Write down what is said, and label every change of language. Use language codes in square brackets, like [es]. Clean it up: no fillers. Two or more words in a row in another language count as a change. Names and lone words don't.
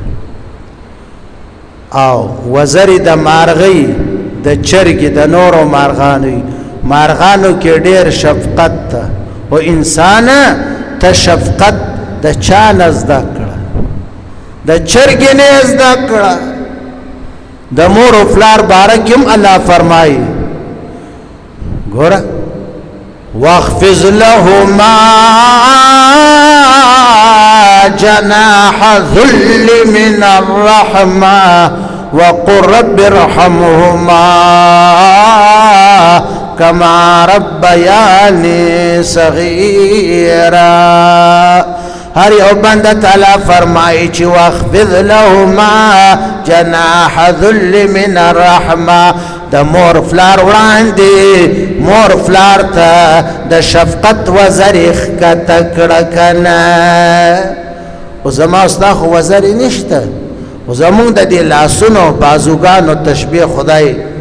[ps] او وزر د مارغی د چرګ د نورو مارغانو کې ډېر شفقت ته او انسان ته شفقت د چا نه زده کړه د چرګ نه زده کړه د مور او فلار [ar] بارکم الله [ps] فرمای ګوره [ar] واخفض لهما جناح ذل من الرحمه وقل رب ارحمهما كما ربياني صغيرا هر یو [ps] بنده تعالی فرمایي چې [ar] واخفض لهما جناح ذل من الرحمه [ps] د مور فلار وړاندې مور فلار ته د شفقت وزر ښکته کړه کنه او زما ستا خو وزر نشته او زمونږ د دې لاسونو بازوګانو تشبیه خدای